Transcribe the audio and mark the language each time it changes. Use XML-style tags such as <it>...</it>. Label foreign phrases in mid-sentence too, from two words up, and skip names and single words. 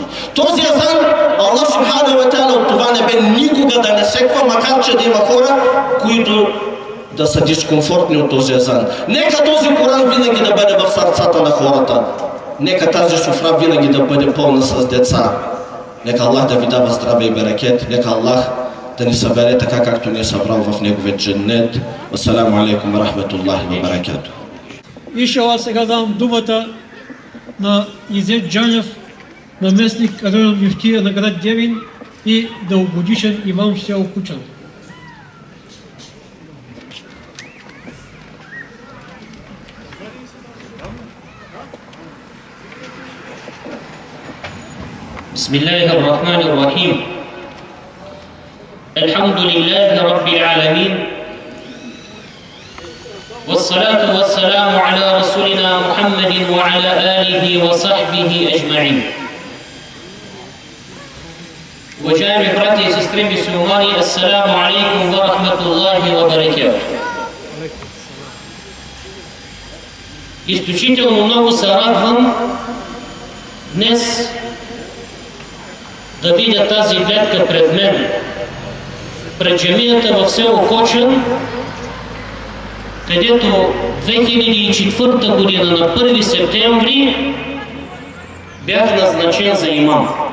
<bg>Този азан, Аллах</bg> <ar>سبحانه وتعالى</ar> <bg>от това небе никога да не секва, макар че да има хора, които да са дискомфортни от този азан. Нека този Коран винаги да бъде в сърцата на хората. Нека тази суфра винаги да бъде пълна с деца. Нека Аллах да ви дава здраве и берекет. Нека Аллах да ни събере така, както ни е събрал в неговия дженнет.</bg> <ar>السلام عليكم ورحمة الله وبركاته.</ar> <bg>Иншаллах, сега давам думата на Изет Джанев, наместник район мюфтия на град Девин и дългогодишен имам в село Кучан.</bg> <ar>بسم الله الرحمن الرحيم. الحمد لله رب العالمين. والصلاة والسلام على رسولنا محمد وعلى آله وصحبه أجمعين.</ar> <bg>Уважаеми братя и сестри мюсюлмани,</bg> <ar>السلام عليكم ورحمة الله وبركاته.</ar> <bg>Изключително много се радвам днес да видя тази гледка пред мен, пред джамията в село Кочан, където 2004 година на 1 септември бях назначен за имам.</bg>